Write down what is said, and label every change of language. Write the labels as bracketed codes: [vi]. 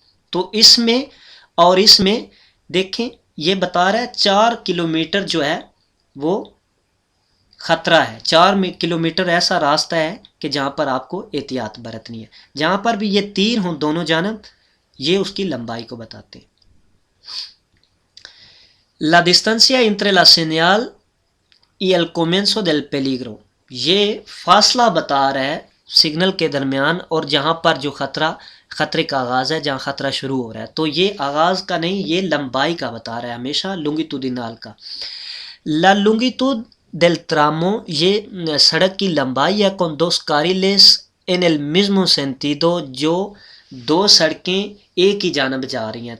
[ur] تو اس میں اور اس میں دیکھیں یہ بتا رہا ہے 4 کلومیٹر جو ہے وہ خطرہ ہے. 4 کلومیٹر ایسا راستہ ہے کہ جہاں پر آپ کو احتیاط برتنی ہے. جہاں پر بھی یہ تیر ہوں دونوں جانب, یہ اس کی لمبائی کو بتاتے ہیں. [es] La distancia entre la señal y el comienzo del peligro [ur] یہ فاصلہ بتا رہا ہے سگنل کے درمیان اور جہاں پر جو خطرے کا آغاز ہے، جہاں خطرہ شروع ہو رہا ہے. تو یہ آغاز کا نہیں، یہ لمبائی کا بتا رہا ہے ہمیشہ، لونگیتودینال کا. [es] La longitud del tramo [ur] یہ سڑک کی لمبائی ہے [es] con dos carriles en el mismo sentido [ur] جو دو سڑکیں ایک ہی جانب جا رہی ہیں.